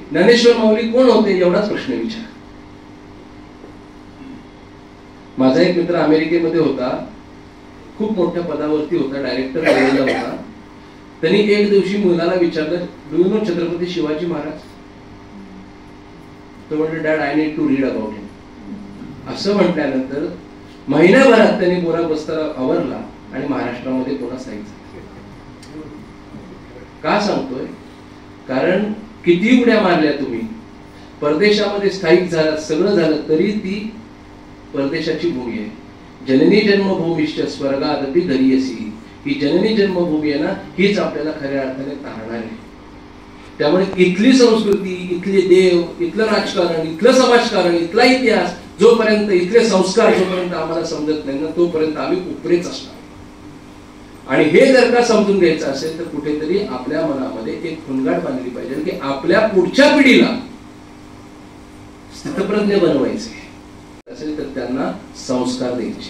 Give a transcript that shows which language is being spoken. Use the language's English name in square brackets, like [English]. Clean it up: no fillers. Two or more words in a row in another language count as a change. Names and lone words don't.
[Marathi] ज्ञानेश्वर माऊली कोण होते एवढाच प्रश्न विचार. माझा एक मित्र अमेरिकेमध्ये होता, खूप मोठ्या पदावरती होता, डायरेक्टर झालेला होता. त्यांनी एक दिवशी मुलाला विचारलं, [English] do you know [Marathi] छत्रपती शिवाजी महाराज? तो म्हणतो, [English] dad I need to read about him. [Marathi] असं म्हटल्यानंतर महिन्याभरात त्यांनी बोरा बस्ता आवरला आणि महाराष्ट्रामध्ये पुन्हा स्थायिक झाला. का सांगतोय? कारण किती उड्या मारल्या तुम्ही, परदेशामध्ये स्थायिक झाला, सगळं झालं, तरी ती परदेशाची भूमी आहे. [Sanskrit] जननी जन्मभूमीश्च स्वर्गादपि गरीयसी. [Marathi] ही जननी जन्मभूमी आहे ना, हीच आपल्याला खऱ्या अर्थाने तारणार आहे. त्यामुळे इथली संस्कृती, इथले देव, इथलं राजकारण, इथलं समाजकारण, इथला इतिहास, जोपर्यंत इथले संस्कार जोपर्यंत आम्हाला समजत नाही ना तोपर्यंत आम्ही उपरेच असणार. आणि हे जर का समजून घ्यायचं असेल तर कुठेतरी आपल्या मनामध्ये एक खुणगाट बांधली पाहिजे की आपल्या पुढच्या पिढीला स्थितप्रज्ञ बनवायचे असेल तर त्यांना संस्कार द्यायचे.